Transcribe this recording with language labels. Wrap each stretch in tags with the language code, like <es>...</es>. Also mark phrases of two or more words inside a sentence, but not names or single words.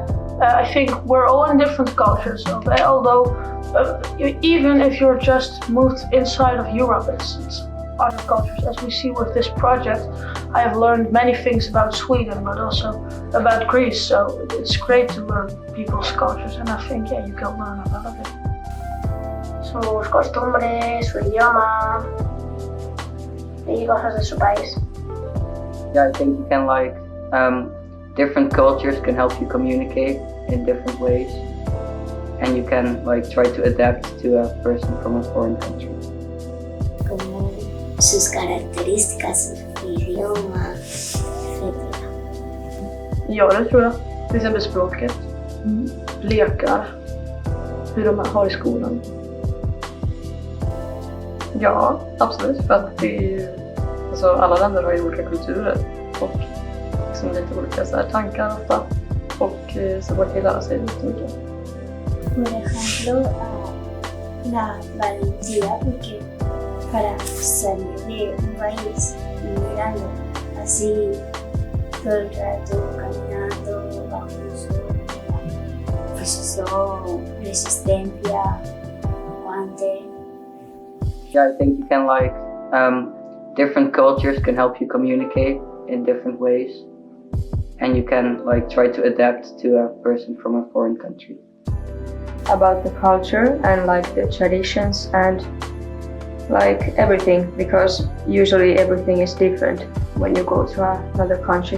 <en>I think we're all in different cultures, okay? Although, even if you're just moved inside of Europe, it's other cultures. As we see with this project, I have learned many things about Sweden, but also about Greece. So it's great to learn people's cultures, and I think, yeah, you can learn a lot of it.</en> <es>Sus costumbres, su idioma y cosas de su país.</es> <en>Yeah, I think you can different cultures can help you communicate in different ways, and you can try to adapt to a person from a foreign country.</en> <es>Como sus características, su idioma, etc.</es> <sv>Ja, det tror jag. Till exempel språket, lekar, hur de har i skolan. Ja, absolut. För att alla länder har ju olika kulturer och lite olika tankar ofta. Och så går det att lära sig lite mycket.</sv> <es>Por ejemplo, la valentía, porque para salir de un país migrando así todo el rato, caminando bajo el sol, pues eso, resistencia, aguante.</es> <en>Yeah, I think you can different cultures can help you communicate in different ways, and you can try to adapt to a person from a foreign country. About the culture and the traditions and everything, because usually everything is different when you go to another country.</en>